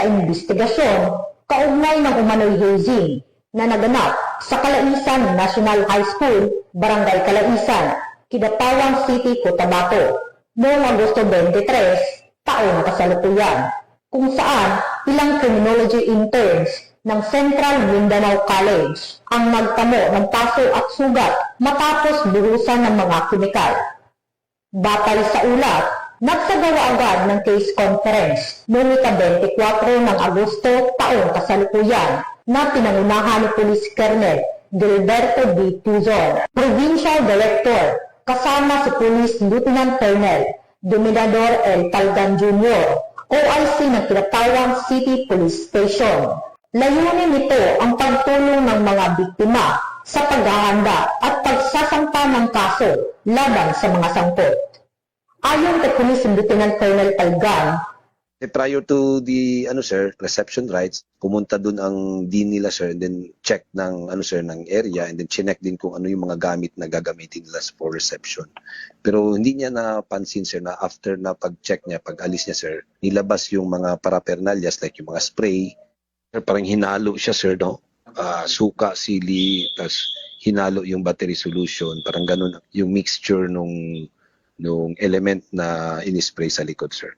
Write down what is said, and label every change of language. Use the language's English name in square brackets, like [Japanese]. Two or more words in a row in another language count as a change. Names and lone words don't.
[Filipino] investigasyon kaugnay ng umano'y hazing na naganap sa Kalaisan National High School, Barangay Kalaisan, Kidapawan City, Cotabato noong Agosto 23, taong kasalukuyan, kung saan ilang [English] criminology interns [Filipino] ng Central Mindanao College ang nagtamo ng paso at sugat matapos buhusan ng mga kemikal. Batay sa ulat, nagsagawa agad ng [English] case conference [Filipino] noong ika-24 ng Agosto taong kasalukuyan na pinangunahan ni Police Colonel Gilberto B. Tuzon, [English] Provincial Director, [Filipino] kasama si Police Lieutenant Colonel Dominador L. Talgan Jr., OIC ng Kidapawan City Police Station. Layunin nito ang pagtulong ng mga biktima sa paghahanda at pagsasampa ng kaso laban sa mga sangkot. Ayon kay Police Lieutenant Colonel Palgan, [English] prior to the reception rights, [Filipino] pumunta dun ang dean nila sir, [English] and then check [Filipino] ng ng area, [English] and then [Filipino] chinek din kung ano yung mga gamit na gagamitin nila [English] for reception. [Filipino] Pero hindi niya napansin sir na after na pag-check niya, pag-alis niya sir, nilabas yung mga [English] paraphernalias like [Filipino] yung mga spray. Sir, parang hinalo siya sir, no? Suka, sili, tas hinalo yung [English] battery solution, [Filipino] parang ganun yung mixture nung element na inispray sa likod sir.